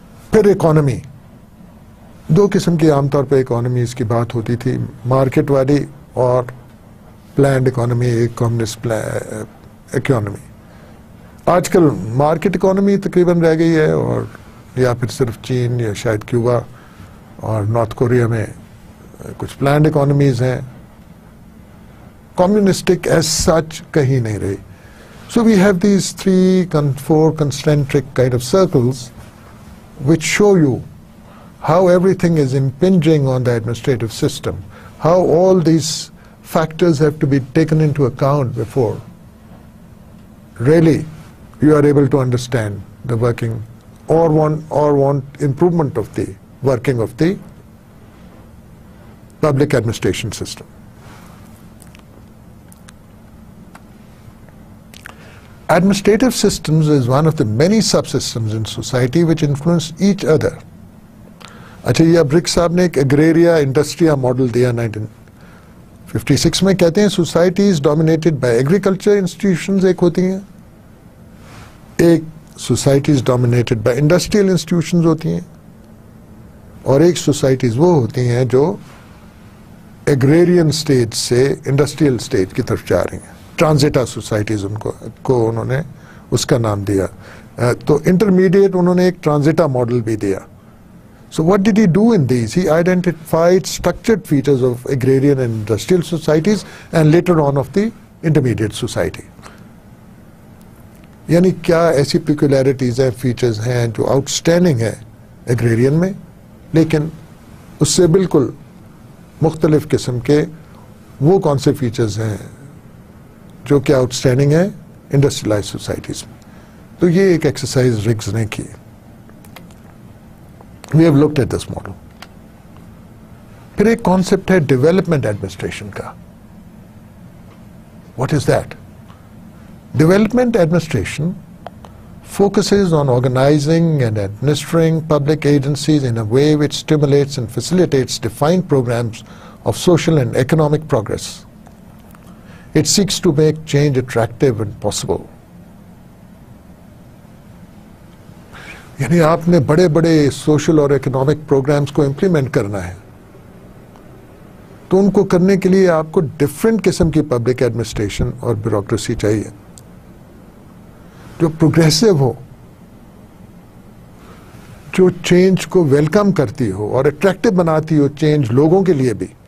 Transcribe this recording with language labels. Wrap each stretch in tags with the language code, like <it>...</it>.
<ur>پھر اکانومی, دو قسم کی عام طور پہ اکانومیز کی بات ہوتی تھی, مارکیٹ والی اور پلانڈ اکانومی, ایک کمیونسٹ اکانومی. آج کل مارکیٹ اکانومی تقریباً رہ گئی ہے, اور یا پھر صرف چین یا شاید کیوبا اور نارتھ کوریا میں کچھ پلانڈ اکانومیز ہیں. کمیونسٹک ایز سچ کہیں نہیں رہی.</ur> <en>So we have these 3-4 concentric kind of circles which show you how everything is impinging on the administrative system, how all these factors have to be taken into account before really you are able to understand the working or want improvement of the working of the public administration system. Administrative systems is one of the many subsystems in society which influence each other.</en> <ur>اچھا یہ اب رک صاحب نے ایک ایگریریا انڈسٹریا model دیا 1956 میں. کہتے ہیں societies dominated by agriculture institutions ایک ہوتی ہیں, ایک societies dominated by industrial institutions ہوتی ہیں, اور ایک سوسائٹیز وہ ہوتی ہیں جو ایگریرین سٹیج سے انڈسٹریل سٹیج کی طرف جا رہی ہیں. ٹرانزیٹا سوسائٹیز ان کو انہوں نے اس کا نام دیا. تو انٹرمیڈیٹ انہوں نے ایک ٹرانزیٹا ماڈل بھی دیا.</ur> <en>So what did he do in these? He identified structured features of agrarian and industrial societies and later on of the intermediate society.</en> <ur>یعنی کیا ایسی پیکولیرٹیز ہیں, فیچرز ہیں جو آؤٹ اسٹینڈنگ ہے ایگریرین میں, لیکن اس سے بالکل مختلف قسم کے وہ کون سے فیچرز ہیں جو کہ آؤٹ اسٹینڈنگ ہیں انڈسٹریلائز سوسائٹیز میں. تو یہ ایک ایکسرسائز رگز نے کی.</ur> <en>We have looked at this model.</en> <ur>پھر ایک کانسیپٹ ہے ڈیولپمنٹ ایڈمنسٹریشن کا.</ur> <en>What is that? Development administration focuses on organizing and administering public agencies in a way which stimulates and facilitates defined programs of social and economic progress. It seeks to make change attractive and possible.</en> <ur>یعنی آپ نے بڑے بڑے social اور economic programmes کو implement کرنا ہے, تو ان کو کرنے کے لیے آپ کو ڈفرینٹ قسم کی پبلک ایڈمنسٹریشن اور بیوروکریسی چاہیے جو پروگریسو ہو, جو چینج کو ویلکم کرتی ہو اور اٹریکٹیو بناتی ہو چینج لوگوں کے لیے بھی.</ur>